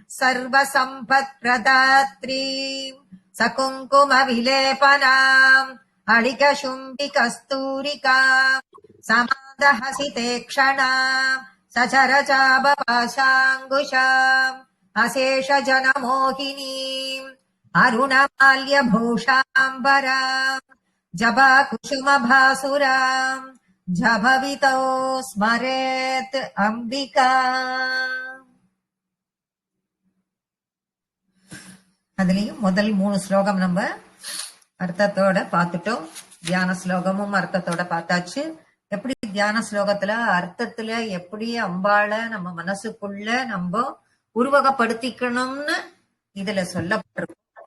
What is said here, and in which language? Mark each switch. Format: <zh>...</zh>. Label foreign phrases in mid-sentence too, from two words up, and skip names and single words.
<sa>सर्वसम्पत्प्रदात्रीम् सकुङ्कुमविलेपनाम् अळिकशुम्बिकस्तूरिकाम् समादहसिते क्षणाम् सचरचापपाशाङ्कुशाम् अशेषजनमोहिनीम् अरुणमाल्यभूषाम्बराम् जपाकुसुमभासुराम् जपविधौ स्मरेत् अम्बिका.</sa> <ta>அதுலயும் முதல் 3 ஸ்லோகம் நம்ம அர்த்தத்தோட பார்த்துட்டோம். தியான ஸ்லோகமும் அர்த்தத்தோட பார்த்தாச்சு. எப்படி தியான ஸ்லோகத்துல அர்த்தத்துல எப்படி அம்பாள நம்ம மனசுக்குள்ள நம்ம உருவகப்படுத்திக்கணும்னு இதுல சொல்லப்பட்டிருக்கும்.</ta>